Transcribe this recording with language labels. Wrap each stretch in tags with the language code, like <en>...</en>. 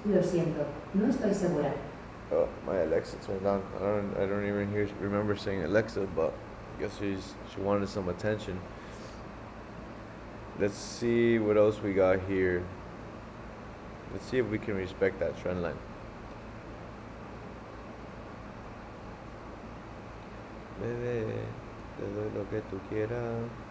<es>Lo siento, no estoy segura.</es> <en>Oh, my Alexa turned on. I don't even remember saying Alexa, but I guess she wanted some attention. Let's see what else we got here. Let's see if we can respect that trend line.</en> <es>Bebé, te doy lo que tú quieras.</es>